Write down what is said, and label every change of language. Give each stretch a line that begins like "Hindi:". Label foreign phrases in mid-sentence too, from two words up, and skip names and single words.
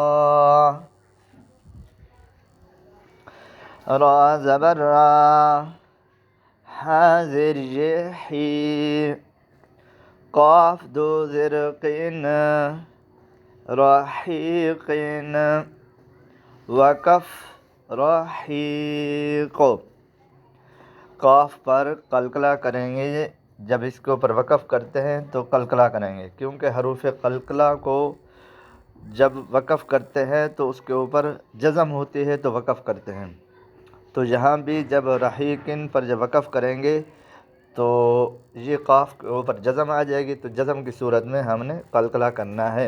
Urdu: را زبر را، ح زیر حی، قاف دو زر قین، رحیقین، وکف رحیق. قاف پر قلقلہ کریں گے، جب اس کے اوپر وقف کرتے ہیں تو قلقلہ کریں گے، کیونکہ حروف قلقلہ کو جب وقف کرتے ہیں تو اس کے اوپر جزم ہوتی ہے تو وقف کرتے ہیں. تو یہاں بھی جب رحیقن پر جب وقف کریں گے تو یہ قاف کے اوپر جزم آ جائے گی، تو جزم کی صورت میں ہم نے قلقلہ کرنا ہے.